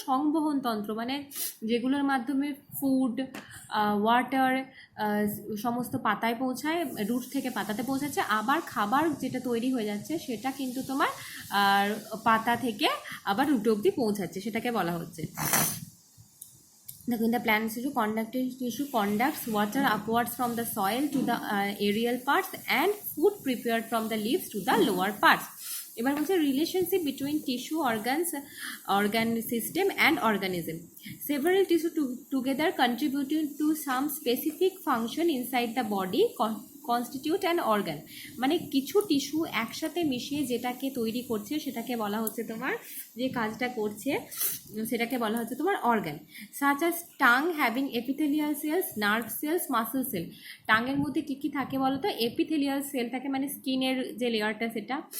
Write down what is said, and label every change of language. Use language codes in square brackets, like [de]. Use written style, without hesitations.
[bn] সংবহন তন্ত্র, মানে যেগুলোর মাধ্যমে ফুড, ওয়াটার সমস্ত পাতায় পৌঁছায়, রুট থেকে পাতাতে পৌঁছাচ্ছে, আবার খাবার যেটা তৈরি হয়ে যাচ্ছে সেটা কিন্তু তোমার পাতা থেকে আবার রুট অবধি পৌঁছাচ্ছে, সেটাকে বলা হচ্ছে। [en] In the plant tissue, conductive tissue conducts water upwards from the soil to the aerial parts and food prepared from the leaves to the lower parts. [bn] এবার বলছে [en] Relationship between tissue organ system and organism. Several tissue together contributing to some specific function inside the body constitute an organ. [bn] মানে কিছু tissue একসাথে মিশিয়ে যেটাকে তৈরি করছে সেটাকে বলা হচ্ছে তোমার, যে কাজটা করছে সেটাকে বলা হচ্ছে তোমার organ. [en] Such as tongue having epithelial cells, nerve cells, muscle cell. [bn] টাঙের মধ্যে কী কী থাকে বলো তো? এপিথেলিয়াল সেল থাকে, মানে স্কিনের যে লেয়ারটা সেটা।